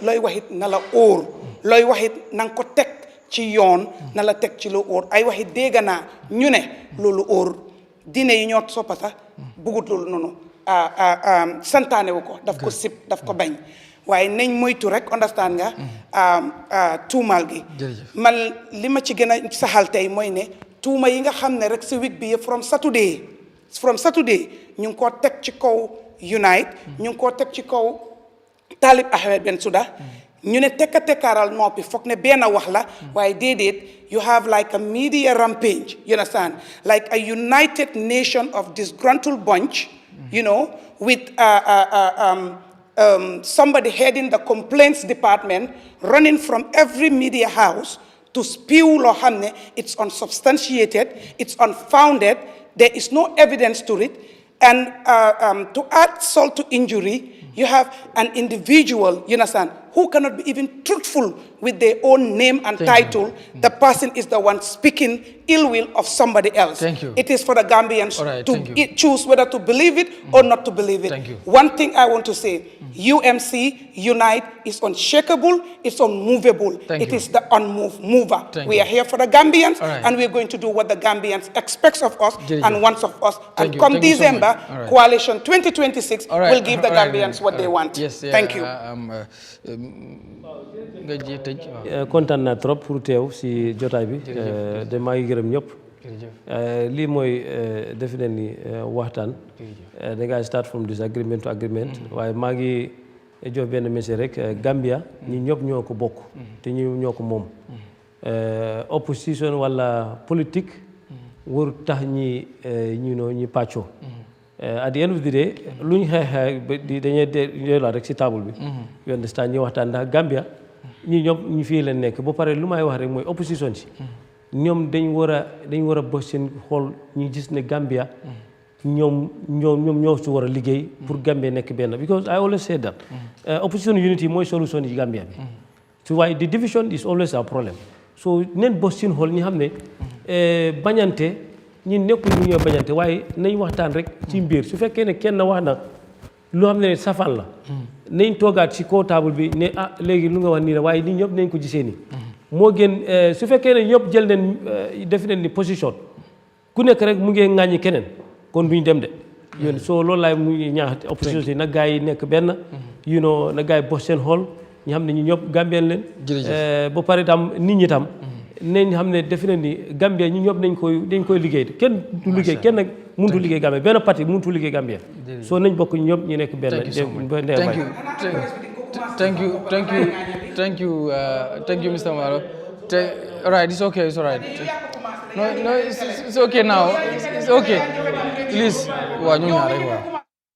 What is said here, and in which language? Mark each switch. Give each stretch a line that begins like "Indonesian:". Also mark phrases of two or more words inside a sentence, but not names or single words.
Wolof: looy waxit na la óor looy waxit na nga ko teg ci yoon na la teg ci lu óor ay waxit dégg naa ñu ne loolu óor diine yi ñoo soppata bugut loolu noonu santaane wu ko daf ko sib daf ko bañ waaye nañ moytu rek understand nga tuumaal gi man li ma ci gën a saxal tey mooy ne tuuma yi nga xam ne rek si week bi yëpp from Saturday ñu ngi koo teg ci kaw Unite ñu ngi koo teg ci kaw Talib Ahmed Bensouda ñu ne tekka tekkaaral noppi foog ne benn wax la waaye déedéet
English: you have like a media rampage, you understand, like a united nation of disgruntled bunch, you know, with somebody heading the complaints department running from every media house to spew
Wolof: loo xam ne
English: it's unsubstantiated, it's unfounded, there is no evidence to it, and to add salt to injury, you have an individual, you understand, who cannot be even truthful with their own name and title. The person is the one speaking ill will of somebody else. Thank you. It is for the Gambians to choose whether to believe it or not to believe it. Thank you. One thing I want to say, UMC, Unite, is unshakable, it's unmovable. It is the mover. We are here for the Gambians, and we're going to do what the Gambians expects of us and wants of us. And come December, Coalition 2026 will give the Gambians what they want. Yes, thank you.
Wolof: kontaan naa
French: trop pour
Wolof: teew si jotaay bi de maa ngi gërëm ñëpp lii mooy defe naa ni waxtaan da ngay
English: start from disagreement to agreement
Wolof: waaye maa ngi jox benn message rek Gambia ñi ñëpp ñoo ko bokk te ñu ñoo ko moom opposition wala politique waru tax ñi pàccoo
English: at the end of the day
Wolof: lu ñu xeex dañuy delloo rek si table bi you understand ñu waxtaan ndax Gambia ñi ñoom ñu fii leen nekk ba pare lu may wax rek mooy opposition si ñoom dañ war a bës seen xool ñu gis ne Gambia ñoom ñoo si war a liggéey pour Gambia nekk benn
English: because I always say that opposition unity
Wolof: mooy solution yi Gambia bi so waaye
English: the division is always a problem
Wolof: so neen bës seen xool ñi xam ne bañante ñi nekkul ñu ñoo bañante waaye nañ waxtaan rek ci mbir su fekkee ne kenn wax na loo xam ne safaan la nañ toogaat ci kaw table bi ne léegi lu nga wax nii la waaye nii ñëpp nañ ko gisee nii moo gën su fekkee ne ñëpp jël nañ def nañ ni position ku nekk rek mu ngi ŋàññi keneen kon duñ dem de yoon soo loolu laay mu ñaax opposition si na gaa yi nekk benn na gaa yi bos seen xool ñu xam ne ñu ñëpp Gambien leen ba pare tam nit ñi tam nañ xam ne defe na ni Gambia ñu ñëpp dañ koy liggéey kenn du liggéey kenn nag mënutu liggéey Gambia benn parti mënutu liggéey Gambia soo nañ bokk ñu ñëpp ñu nekk benn
English: thank you Mr. Mballow all right it's okay no it's okay now it's okay please
Wolof: waaw ñu ñaar rek waaw